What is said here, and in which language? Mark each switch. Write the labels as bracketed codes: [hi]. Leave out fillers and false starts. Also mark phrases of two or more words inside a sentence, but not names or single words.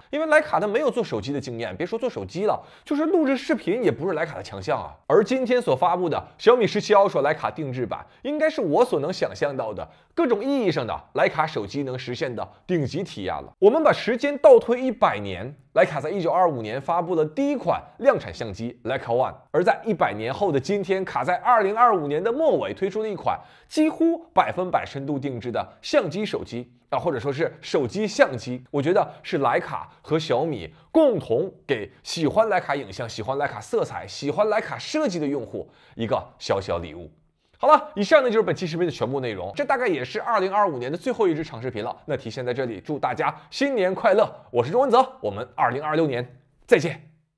[zh] 因為徕卡它沒有做手機的經驗，別說做手機了，就是錄製視頻也不是徕卡的強項啊。而今天所發布的小米17 Ultra 徕卡定制版，應該是我所能想象到的各種意義上的徕卡手機能實現的頂級體驗了。我們把時間倒推100年，徕卡在1925年發布了第一款量產相機 Leica One，而在100年後的今天，卡在2025年的末尾推出了一款幾乎100%深度定制的相機手機或者說是手機相機，我覺得是徕卡和小米共同給喜歡徕卡影像、喜歡徕卡色彩、喜歡徕卡設計的用戶一個小小禮物。好了，以上呢就是本期視頻的全部內容，這大概也是2025年的最後一支長視頻了。那提前在這裡祝大家新年快樂！我是周文澤，我們2026年再見。